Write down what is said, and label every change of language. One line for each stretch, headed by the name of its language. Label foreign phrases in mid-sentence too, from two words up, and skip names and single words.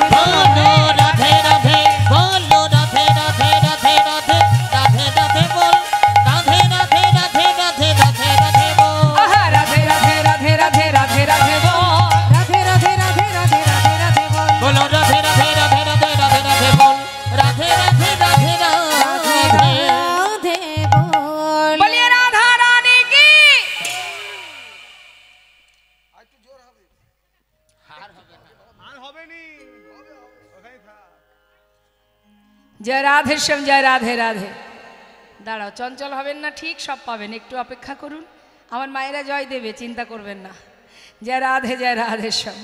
Hindi: बोलो राधे राधे, बोलो राधे राधे राधे राधे राधे राधे बोल, राधे राधे राधे राधे राधे राधे बोल, आहा, राधे राधे राधे राधे राधे राधे बोल, राधे राधे राधे राधे राधे राधे बोल, बोलो राधे राधे राधे राधे राधे राधे बोल, राधे राधे राधे राधे राधे बोल। बोलिए राधा रानी की।
Bangla: আর হবে নি, ওখানেই থাক। জয় রাধে শ্যাম, জয় রাধে রাধে। দাঁড়াও, চঞ্চল হবেন না, ঠিক সব পাবেন, একটু অপেক্ষা করুন। আমার মায়েরা জয় দেবে, চিন্তা করবেন না। জয় রাধে শ্যাম।